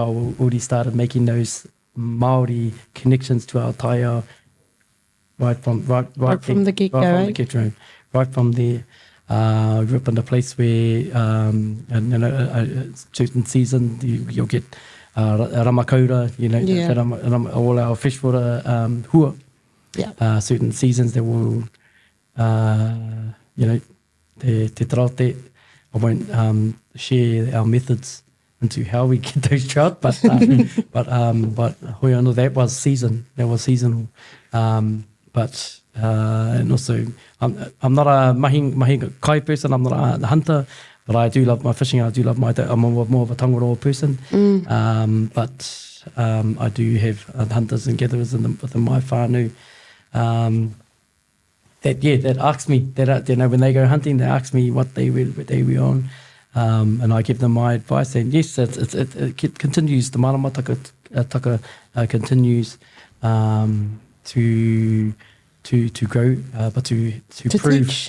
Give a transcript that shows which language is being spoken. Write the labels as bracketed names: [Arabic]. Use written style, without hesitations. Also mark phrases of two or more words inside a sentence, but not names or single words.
[English] I already started making those Māori connections to our taiao right from the get-go. Right from there. I grew up in a place where, a certain season, you'll get ramakaura, all our freshwater hua. Yeah. Certain seasons that will, [Māori] te traute. [English] I won't share our methods into how we get those trout, but [Māori] hoi anō, [English] that was seasonal. And also, I'm not a [Māori] mahi kai [English] person, I'm not a hunter, but I do love my fishing, I'm more of a tangaroa person. But I do have hunters and gatherers within my whānau that ask me, when they go hunting, they ask me what they were on, and I give them my advice, and yes, it continues, the Maramataka continues to grow, but to prove teach.